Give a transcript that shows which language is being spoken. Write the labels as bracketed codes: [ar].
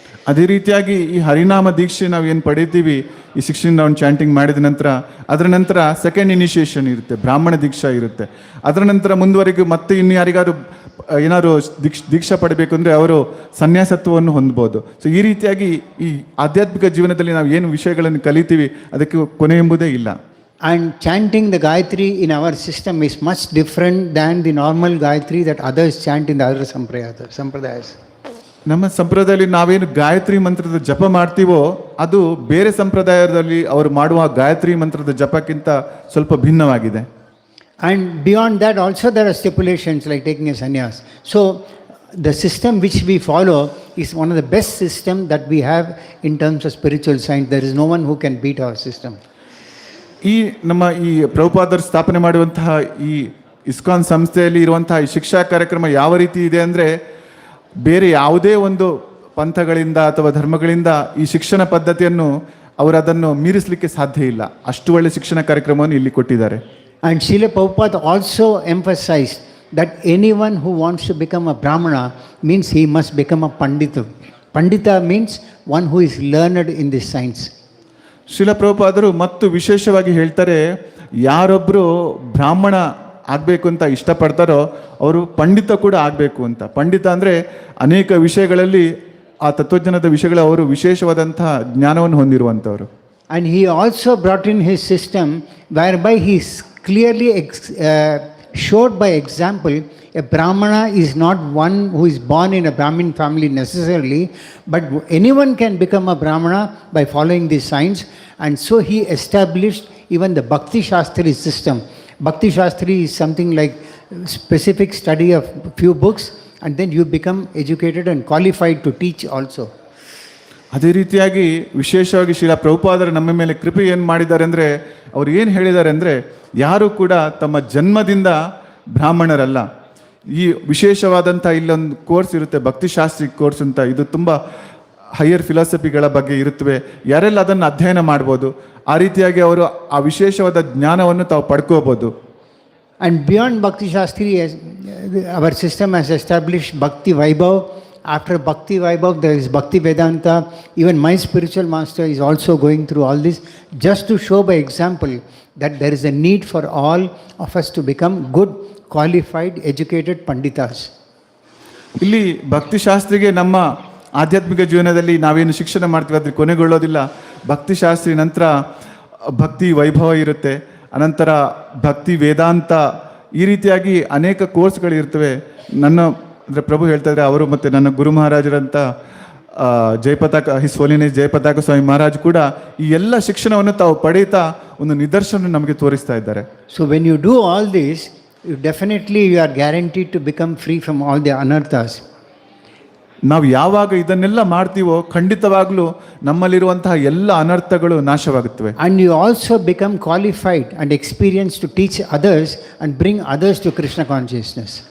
[kn] ಅದೇ ರೀತಿಯಾಗಿ ಈ ಹರಿನಾಮ ದೀಕ್ಷೆ ನಾವು ಏನು ಪಡಿತೀವಿ, ಈ 16 ರೌಂಡ್ ಚಾಂಟಿಂಗ್ ಮಾಡಿದ ನಂತರ ಅದರ ನಂತರ ಸೆಕೆಂಡ್ ಇನಿಷಿಯೇಷನ್ ಇರುತ್ತೆ, ಬ್ರಾಹ್ಮಣ ದೀಕ್ಷಾ ಇರುತ್ತೆ. ಅದರ ನಂತರ ಮುಂದುವರೆಗೂ ಮತ್ತೆ ಇನ್ನು ಯಾರಿಗಾರು ಏನಾದ್ರು ದೀಕ್ಷಾ ಪಡಬೇಕು ಅಂದರೆ ಅವರು ಸನ್ಯಾಸತ್ವವನ್ನು ಹೊಂದ್ಬೋದು. ಸೊ ಈ ರೀತಿಯಾಗಿ ಈ ಆಧ್ಯಾತ್ಮಿಕ ಜೀವನದಲ್ಲಿ ನಾವು ಏನು ವಿಷಯಗಳನ್ನು ಕಲಿತೀವಿ ಅದಕ್ಕೆ ಕೊನೆ ಎಂಬುದೇ ಇಲ್ಲ. [en] And chanting the Gayatri in our system is much different than the normal Gayatri that others chant in the other sampradayas. [kn] ನಮ್ಮ ಸಂಪ್ರದಾಯದಲ್ಲಿ ನಾವೇನು ಗಾಯತ್ರಿ ಮಂತ್ರದ ಜಪ ಮಾಡ್ತೀವೋ ಅದು ಬೇರೆ ಸಂಪ್ರದಾಯದಲ್ಲಿ ಅವರು ಮಾಡುವ ಗಾಯತ್ರಿ ಮಂತ್ರದ ಜಪಕ್ಕಿಂತ ಸ್ವಲ್ಪ ಭಿನ್ನವಾಗಿದೆ. [en] And beyond that also there are stipulations like taking a sannyas. So the system which we follow is one of the best system that we have in terms of spiritual science. There is no one who can beat our system. [kn] ಈ ನಮ್ಮ ಈ ಪ್ರಭುಪಾದರು ಸ್ಥಾಪನೆ ಮಾಡುವಂತಹ ಈ ISKCON ಸಂಸ್ಥೆಯಲ್ಲಿ ಇರುವಂತಹ ಈ ಶಿಕ್ಷಾ ಕಾರ್ಯಕ್ರಮ ಯಾವ ರೀತಿ ಇದೆ ಅಂದರೆ, ಬೇರೆ ಯಾವುದೇ ಒಂದು ಪಂಥಗಳಿಂದ ಅಥವಾ ಧರ್ಮಗಳಿಂದ ಈ ಶಿಕ್ಷಣ ಪದ್ಧತಿಯನ್ನು ಅವರು ಅದನ್ನು ಮೀರಿಸಲಿಕ್ಕೆ ಸಾಧ್ಯ ಇಲ್ಲ. ಅಷ್ಟು ಒಳ್ಳೆ ಶಿಕ್ಷಣ ಕಾರ್ಯಕ್ರಮವನ್ನು ಇಲ್ಲಿ ಕೊಟ್ಟಿದ್ದಾರೆ. [en] And Srila Prabhupada also emphasized that anyone who wants to become a Brahmana means he must become a Pandita. Pandita means one who is learned in this science. [kn] Srila ಪ್ರಭುಪಾದರು ಮತ್ತು ವಿಶೇಷವಾಗಿ ಹೇಳ್ತಾರೆ, ಯಾರೊಬ್ಬರು ಬ್ರಾಹ್ಮಣ ಆಗಬೇಕು ಅಂತ ಇಷ್ಟಪಡ್ತಾರೋ ಅವರು ಪಂಡಿತ ಕೂಡ ಆಗಬೇಕು ಅಂತ. ಪಂಡಿತ ಅಂದರೆ ಅನೇಕ ವಿಷಯಗಳಲ್ಲಿ ಆ ತತ್ವಜ್ಞಾನದ ವಿಷಯಗಳ ಅವರು ವಿಶೇಷವಾದಂತಹ ಜ್ಞಾನವನ್ನು ಹೊಂದಿರುವಂಥವರು. [en] And he also brought in his system whereby he clearly showed by example a Brahmana is not one who is born in a Brahmin family necessarily, but anyone can become a Brahmana by following this science. And so he established even the Bhakti Shastri system. Bhakti Shastri is something like specific study of few books, and then you become educated and qualified to teach also. [kn] ಅದೇ ರೀತಿಯಾಗಿ ವಿಶೇಷವಾಗಿ ಶ್ರೀಲ ಪ್ರಭುಪಾದರು ನಮ್ಮ ಮೇಲೆ ಕೃಪೆ ಏನು ಮಾಡಿದ್ದಾರೆ ಅಂದರೆ, ಅವ್ರು ಏನು ಹೇಳಿದ್ದಾರೆ ಅಂದರೆ, ಯಾರು ಕೂಡ ತಮ್ಮ ಜನ್ಮದಿಂದ ಬ್ರಾಹ್ಮಣರಲ್ಲ. ಈ ವಿಶೇಷವಾದಂಥ ಇಲ್ಲೊಂದು ಕೋರ್ಸ್ ಇರುತ್ತೆ, ಭಕ್ತಿಶಾಸ್ತ್ರಿ ಕೋರ್ಸ್ ಅಂತ. ಇದು ತುಂಬ ಹೈಯರ್ ಫಿಲಾಸಫಿಗಳ ಬಗ್ಗೆ ಇರುತ್ತವೆ. ಯಾರೆಲ್ಲ ಅದನ್ನು ಅಧ್ಯಯನ ಮಾಡ್ಬೋದು, ಆ ರೀತಿಯಾಗಿ ಅವರು ಆ ವಿಶೇಷವಾದ ಜ್ಞಾನವನ್ನು ತಾವು ಪಡ್ಕೋಬೋದು. [en] And beyond Bhakti Shastri, our system has established Bhakti Vaibhav. After Bhakti Vaibhav, there is Bhakti Vedanta. Even my spiritual master is also going through all this, just to show by example that there is a need for all of us to become good, qualified, educated Panditas. [kn] ಇಲ್ಲಿ ಭಕ್ತಿಶಾಸ್ತ್ರಿಗೆ ನಮ್ಮ ಆಧ್ಯಾತ್ಮಿಕ ಜೀವನದಲ್ಲಿ ನಾವೇನು ಶಿಕ್ಷಣ ಮಾಡ್ತೀವಿ ಅದ್ರ ಕೊನೆಗೊಳ್ಳೋದಿಲ್ಲ. ಭಕ್ತಿಶಾಸ್ತ್ರಿ ನಂತರ ಭಕ್ತಿ ವೈಭವ ಇರುತ್ತೆ, ಅನಂತರ ಭಕ್ತಿ ವೇದಾಂತ, ಈ ರೀತಿಯಾಗಿ ಅನೇಕ ಕೋರ್ಸ್ಗಳಿರ್ತವೆ. ನನ್ನ ಅಂದರೆ ಪ್ರಭು ಹೇಳ್ತಾ ಇದ್ದಾರೆ, ಅವರು ಮತ್ತು ನನ್ನ ಗುರು ಮಹಾರಾಜರಂತ ಜಯಪತಾಕ ಹಿಸ್ ಹೋಲಿನೆಸ್ ಜಯಪತಾಕ ಸ್ವಾಮಿ ಮಹಾರಾಜ್ ಕೂಡ ಈ ಎಲ್ಲ ಶಿಕ್ಷಣವನ್ನು ತಾವು ಪಡೆಯುತ್ತಾ ಒಂದು ನಿದರ್ಶನ ನಮಗೆ ತೋರಿಸ್ತಾ ಇದ್ದಾರೆ. [en] So when you do all this, you are guaranteed to become free from all the anarthas. [kn] ನಾವು ಯಾವಾಗ ಇದನ್ನೆಲ್ಲ ಮಾಡ್ತೀವೋ ಖಂಡಿತವಾಗ್ಲೂ ನಮ್ಮಲ್ಲಿರುವಂತಹ ಎಲ್ಲ ಅನರ್ಥಗಳು ನಾಶವಾಗುತ್ತವೆ. [en] And you also become qualified and experienced to teach others and bring others to Krishna consciousness.